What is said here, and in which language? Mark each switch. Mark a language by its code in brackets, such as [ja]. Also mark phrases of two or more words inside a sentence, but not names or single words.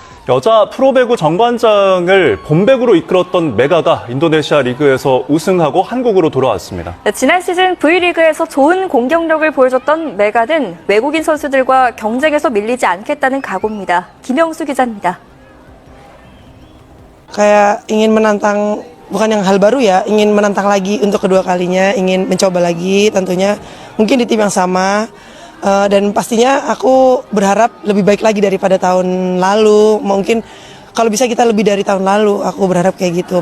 [ko] 여자 프로배구 정관장을 본배구로 이끌었던 메가가 인도네시아 리그에서 우승하고 한국으로 돌아왔습니다. 네, 지난 시즌 V리그에서 좋은 공격력을 보여줬던 메가는 외국인 선수들과 경쟁에서 밀리지 않겠다는 각오입니다. 김영수 기자입니다. [id] Kayak ingin menantang, bukan yang hal baru ya, ingin menantang lagi untuk kedua kalinya, ingin mencoba lagi tentunya, mungkin di tim yang sama. Dan pastinya aku berharap lebih baik lagi daripada tahun lalu. Mungkin kalau bisa kita lebih dari tahun lalu, aku berharap kayak gitu.